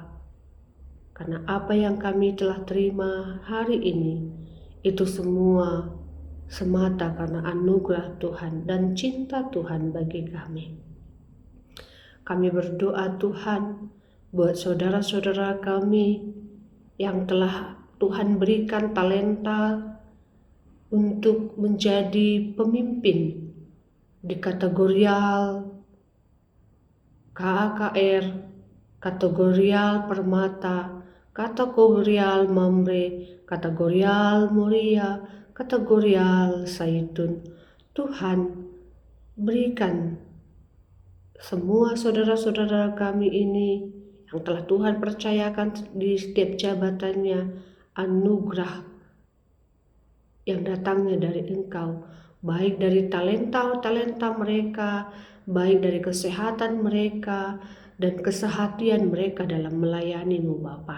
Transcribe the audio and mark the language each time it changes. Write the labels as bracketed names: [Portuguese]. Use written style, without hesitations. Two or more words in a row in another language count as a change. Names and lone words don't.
[Indonesian] Karena apa yang kami telah terima hari ini, itu semua semata karena anugerah Tuhan dan cinta Tuhan bagi kami. Kami berdoa Tuhan buat saudara-saudara kami yang telah Tuhan berikan talenta untuk menjadi pemimpin di kategorial KAKR, kategorial Permata, kategorial Mamre, kategorial Moria, kategorial Zaitun. Tuhan, berikan semua saudara-saudara kami ini yang telah Tuhan percayakan di setiap jabatannya anugerah yang datangnya dari Engkau, baik dari talenta-talenta mereka, baik dari kesehatan mereka, dan kesehatian mereka dalam melayani-Mu Bapa.